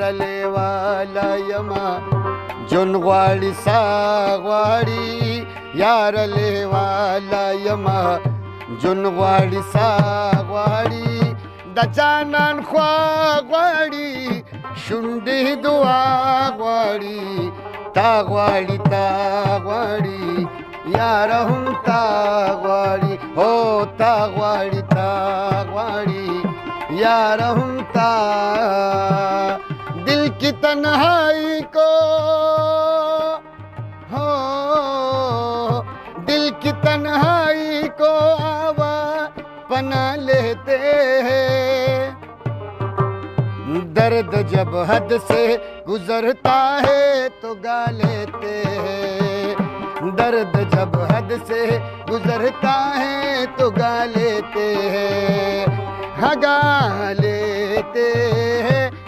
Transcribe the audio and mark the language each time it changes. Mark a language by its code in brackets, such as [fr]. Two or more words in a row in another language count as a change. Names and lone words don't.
[ps] لیوالا یما جون غواړي سا غواړي یار لیوالا یما جون غواړي سا غواړي د جانان خوا غواړي شونډې دعا غواړي تا غواړي یار هم تا غواړي هو تا غواړي یار هم تا [ur] دل کی تنہائی کو ہو دل کی تنہائی کو پنا لیتے ہیں درد جب حد سے گزرتا ہے تو گا لیتے ہیں درد جب حد سے گزرتا ہے تو گا لیتے ہیں گا لیتے ہیں